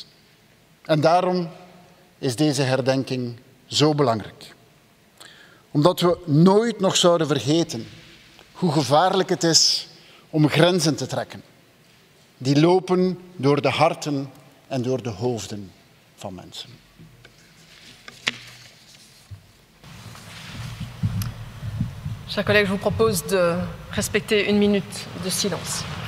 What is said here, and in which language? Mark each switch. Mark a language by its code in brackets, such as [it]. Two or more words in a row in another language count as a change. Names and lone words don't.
[nl] En daarom is deze herdenking zo belangrijk. Omdat we nooit nog zouden vergeten hoe gevaarlijk het is om grenzen te trekken. Die lopen door de harten en door de hoofden van mensen. [fr] Chers collègues, je vous propose de respecter 1 minute de silence.